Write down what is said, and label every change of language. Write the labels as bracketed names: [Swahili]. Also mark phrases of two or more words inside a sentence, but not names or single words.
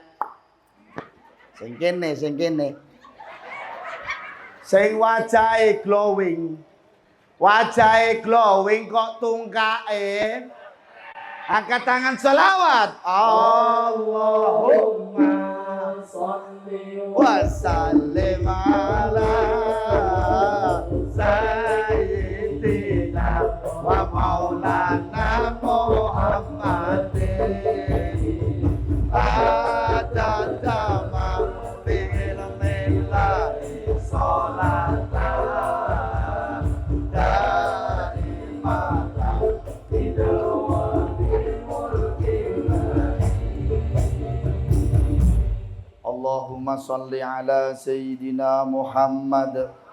[Javanese] Sing kene. Sing wajahe glowing kok tungkae. Angkat tangan selawat. [Arabic] اللهم صل وسلم على سيدنا ومولانا محمد عدد ما في علم الله صلاة اللهم صل على سيدنا محمد.